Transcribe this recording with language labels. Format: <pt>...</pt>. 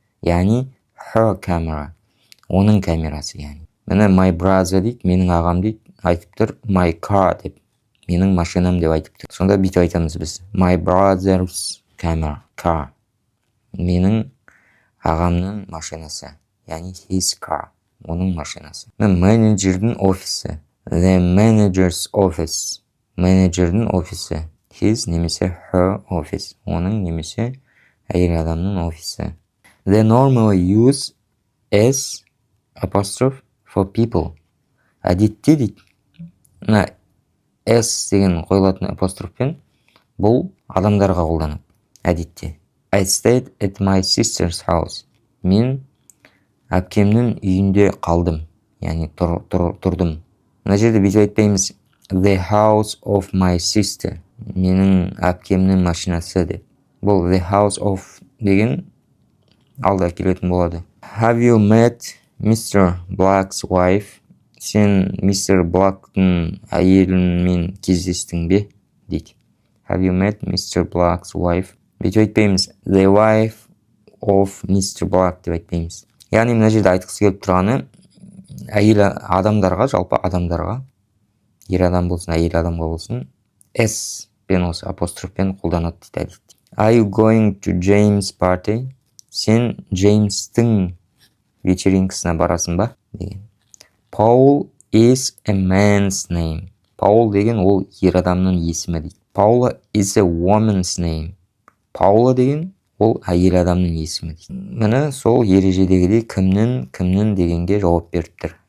<kk>Яғни</kk> <en>her camera.</en> <kk>Оның камерасы яғни. Міне</kk> <en>my brother</en> <kk>дейді, менің ағам дейді, айтып тұр</kk> <en>my car</en> <kk>деп. Менің машинам деп айтып тұр. Сонда бүйтіп айтамыз біз.</kk> <en>My brother's car.</en> <kk>Менің ағамның машинасы. Яғни</kk> <en>his car.</en> <kk>Оның машинасы. Менеджердің офисі.</kk> <en>The manager's office.</en> <kk>Менеджердің офисі.</kk> <en>His</en> <kk>немесе</kk> <en>her office.</en> <kk>Оның немесе әйел адамның офисі.</kk> <en>They normally use S apostrophe for people.</en> <kk>Әдетте дейді. Мына S деген қойылатын апострофпен бұл адамдарға қолданады. Әдетте.</kk> <en>I stayed at my sister's house.</en> <kk>Мен әпкемнің үйінде қалдым. Яғни тұрдым. Мына жерде бүйтіп айтпаймыз.</kk> <en>The house of my sister.</en> <kk>Менің әпкемнің машинасы деп. Бұл</kk> <en>the house of</en> <kk>деген алда келетін болады.</kk> <en>Have you met Mr. Black's wife?</en> <kk>Сен Mr. Black'тың әйелімен кездестің бе? Дейді.</kk> <en>Have you met Mr. Black's wife?</en> <kk>Бүйтіп айтпаймыз.</kk> <en>The wife of Mr.</en> <kk>Black деп айтпаймыз. Яғни мына жерде айтқысы келіп тұрғаны әйел адамдарға, жалпы адамдарға, ер адам болсын, әйел адамға болсын, S пен осы апострофпен қолданады дейді.</kk> <en>Are you going to James' party?</en> <kk>Сен Джеймстің вечеринкасына барасың ба? Деген.</kk> <en>Paul is a man's name.</en> <kk>Paul деген ол ер адамның есімі дейді.</kk> <en>Paula is a woman's name.</en> <kk>Paula деген ол әйел адамның есімі дейді. Міне сол ережедегідей кімнің дегенге жауап беріп тұр.</kk>